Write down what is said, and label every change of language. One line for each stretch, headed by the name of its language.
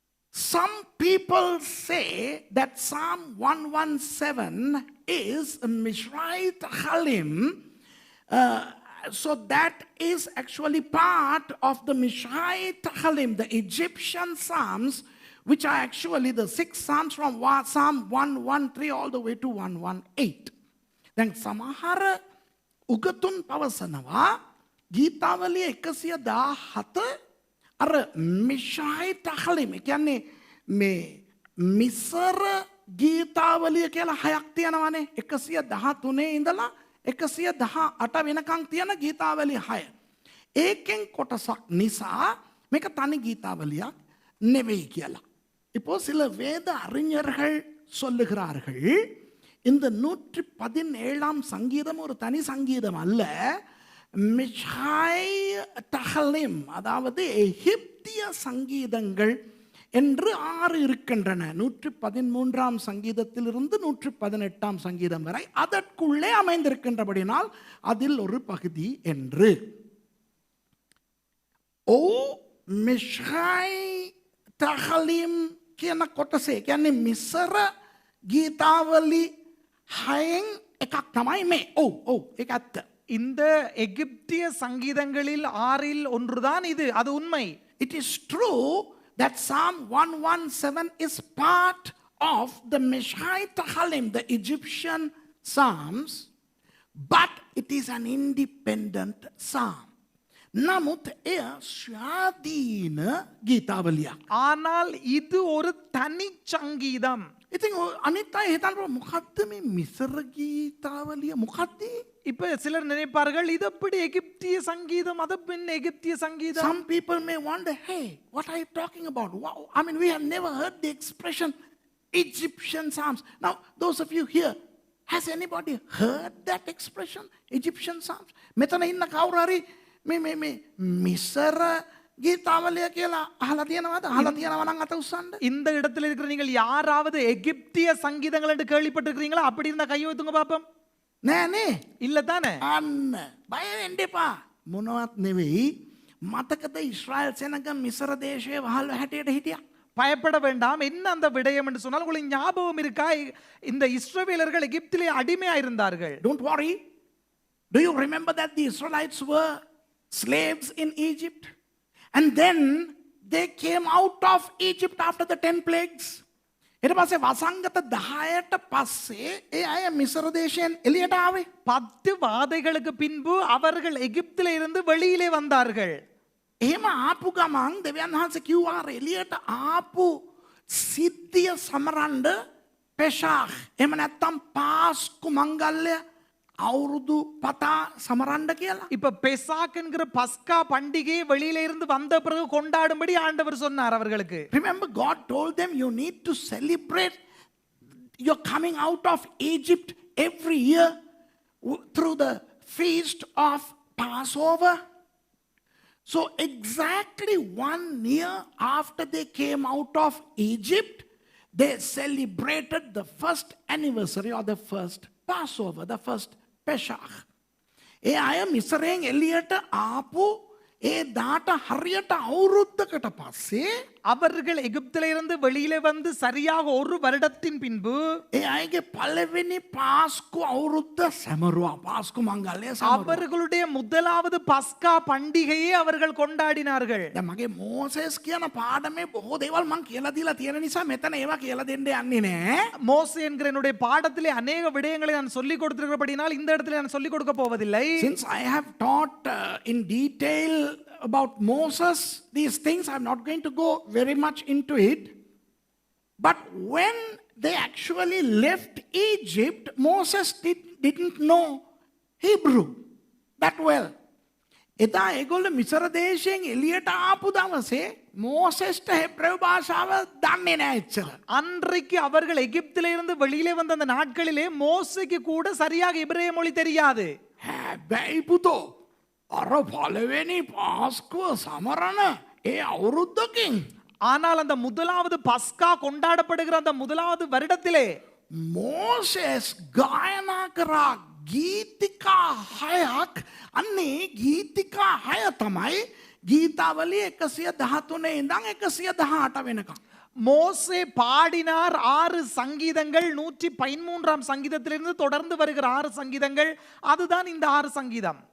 English: Some people say that Psalm 117 is a Mishrite Halim. So that is actually part of the Mishrite Halim, the Egyptian Psalms, which are actually the 6 Psalms from Psalm 113 all the way to 118.
Sinhala: දැන් සමහර උගතුන් පවසනවා ගීතාවලිය 117 අර මිෂායිට් හලිම් කියන්නේ මේ මිසර ගීතාවලිය කියලා හයක් තියෙනවානේ. 113 ඉඳලා 118 වෙනකන් තියෙන ගීතාවලිය 6. ඒකෙන් කොටසක් නිසා මේක තනි ගීතාවලියක් නෙවෙයි කියලා.
Tamil: இப்போ சில வேத அறிஞர்கள் சொல்லுகிறார்கள் இந்த 117ஆம் சங்கீதம் ஒரு தனி சங்கீதம் அல்ல, மிஷாய் தஹலிம் அதாவது எகிப்திய சங்கீதங்கள் என்று 6 இருக்கின்றன. 113ஆம் சங்கீதத்திலிருந்து 118ஆம் சங்கீதம் வரை அதற்குள்ளே அமைந்திருக்கின்றபடினால் அதில் ஒரு பகுதி என்று.
Sinhala: ஓ மிஷாய் தஹலிம் කියන කොටසේ කියන්නේ මිසර ගීතාවලි 6න් එකක් තමයි මේ. ඔව් ඒක ඇත්ත.
Tamil: இந்த எகிப்திய சங்கீதங்களில் 6ல் ஒன்றுதான் இது. அது உண்மை.
English: It is true that Psalm 117 is part of the Mishaite Halim, the Egyptian Psalms, but it is an independent psalm.
Sinhala: නමුත් එය ස්වාධීන ගීතාවලියක්.
Tamil: ஆனால் இது ஒரு தனி சங்கீதம்.
Sinhala: ඉතින් අනිත් අය හිතනවා මොකද්ද මේ මිසර ගීතාවලිය මොකද්ද?
Tamil: இப்ப சிலர் நினைப்பார்கள் இது எப்படி எகிப்திய சங்கீதம், அது பின் எகிப்திய சங்கீதம்.
English: Some people may wonder, hey, what are you talking about? Wow. I mean, we have never heard the expression Egyptian Psalms. Now, those of you here, has anybody heard that expression, Egyptian Psalms?
Sinhala: මෙතන ඉන්න කවුරු හරි මේ මිසර ගීතාවලිය කියලා අහලා තියෙනවද? අහලා තියෙනවා නම් අත උස්සන්න.
Tamil: இந்த இடத்துல இருக்கிற நீங்கள் யாராவது எகிப்திய சங்கீதங்கள் என்று கேள்விப்பட்டிருக்கிறீங்களா? அப்படி இருந்தா கையை வைத்துங்க பாப்போம்.
Sinhala: නෑනේ.
Tamil: இல்ல தானே?
Sinhala: අන්න බය වෙන්න එපා. මොනවත් නෙවෙයි. මතකද ඊශ්‍රායල් සෙනග මිසර දේශයේ වහල් හැටියට හිටියා?
Tamil: பயப்பட வேண்டாம். என்ன அந்த விடயம் என்று சொன்னால் உங்களுக்கு ஞாபகம் இருக்கா? இந்த இஸ்ரவேலர்கள் எகிப்திலே அடிமையா இருந்தார்கள்.
English: Don't worry. Do you remember that the Israelites were slaves in Egypt? And then they came out of Egypt after the 10 plagues.
Sinhala: ඊට පස්සේ වසංගත 10ට පස්සේ ඒ අය මිසර දේශයෙන් එළියට ආවේ.
Tamil: 10 வாதைகளுக்கு பின்பு அவர்கள் எகிப்திலே இருந்து வெளியிலே வந்தார்கள்.
Sinhala: එහෙම ආපු ගමන් දෙවියන් වහන්සේ කිව්වා එළියට ආපු සිද්ධිය සමරන්න පෙසාහ් එහෙම නැත්නම් පාස්කු මංගල්‍ය අවුරුදු පතා සමරන්න කියලා.
Tamil: இப்ப பெசாக் என்கிற பஸ்கா பண்டிகை வெளியில இருந்து வந்த பிறகு கொண்டாடும்படி ஆண்டவர் சொன்னார் அவர்களுக்கு.
English: Remember, God told them you need to celebrate your coming out of Egypt every year through the feast of Passover. So exactly 1 year after they came out of Egypt, they celebrated the first anniversary or the first Passover, the first Pesach.
Sinhala: ඒ අය මිසරෙන් එළියට ආපු ඒ දාට හරියට අවුරුද්දකට පස්සේ
Tamil: அவர்கள் எகிப்திலிருந்து வெளியிலே வந்து சரியாக ஒரு வருடத்தின் பின்பு
Sinhala: ඒ අයගේ පළවෙනි පාස්කු අවුරුද්ද සැමරුවා. පාස්කු මංගල්‍යය සැමරුවා.
Tamil: அவர்களுடைய முதலாவது பஸ்கா பண்டிகையை அவர்கள் கொண்டாடினார்கள்.
Sinhala: දැන් මගේ මෝසෙස් කියන පාඩමේ බොහෝ දේවල් මං කියලා දීලා තියෙන නිසා මෙතන ඒවා කියලා දෙන්න යන්නේ නෑ.
Tamil: மோசே என்கிற என்னுடைய பாடத்திலே அநேக விடயங்களை நான் சொல்லிக் கொடுத்திருக்கிறபடினால் இந்த இடத்துல நான் சொல்லிக் கொடுக்க போவதில்லை.
English: Since I have taught in detail about Moses these things, I'm not going to go very much into it. But when they actually left Egypt, Moses didn't know Hebrew that well.
Sinhala: එදා ඒගොල්ලෝ මිසර දේශයෙන් එළියට ආපු දවසේ මෝසෙස්ට Hebrew භාෂාව දන්නේ නැහැ එච්චර.
Tamil: அன்றைக்கு அவர்கள் எகிப்திலிருந்து வெளியிலே வந்த அந்த நாட்களிலே மோசேக்கு கூட சரியாக எபிரேய மொழி தெரியாது.
Sinhala: හැබැයි පුතෝ අර පළවෙනි පාස්කුව සමරන ඒ අවුරුද්දකින්
Tamil: ஆனால் அந்த முதலாவது பஸ்கா கொண்டாடப்படுகிற அந்த முதலாவது வருடத்திலே
Sinhala: මෝසෙස් ගායනා කරා ගීතිකා 6ක්. අන්නේ ගීතිකා 6 තමයි ගීතාවලිය 113 ඉඳන් 118 වෙනකම්.
Tamil: மோசே பாடினார் 6 சங்கீதங்கள் 113ஆம் சங்கீதத்திலிருந்து தொடர்ந்து வருகிற 6 சங்கீதங்கள் அதுதான் இந்த 6 சங்கீதம்.